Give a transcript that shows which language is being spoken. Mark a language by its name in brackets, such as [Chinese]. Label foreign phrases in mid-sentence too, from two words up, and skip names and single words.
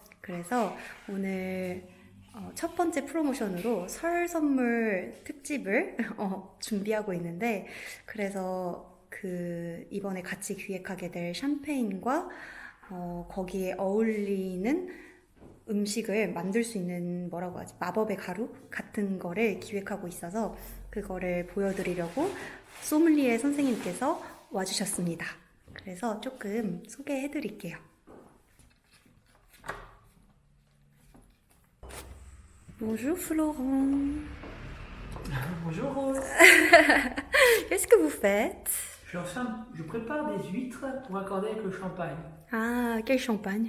[Korean] 그래서 오늘 첫 번째 프로모션으로 설 선물 특집을 준비하고 있는데, 그래서 이번에 같이 기획하게 될 샴페인과 거기에 어울리는 음식을 만들 수 있는, 뭐라고 하지? 마법의 가루 같은 거를 기획하고 있어서 그거를 보여드리려고 소믈리에 선생님께서 와주셨습니다. 그래서 조금 소개해 드릴게요. [French] Bonjour Florent. Bonjour Rose. Qu'est-ce que vous faites? Je prépare des huîtres pour accorder avec le champagne. Ah, quel champagne?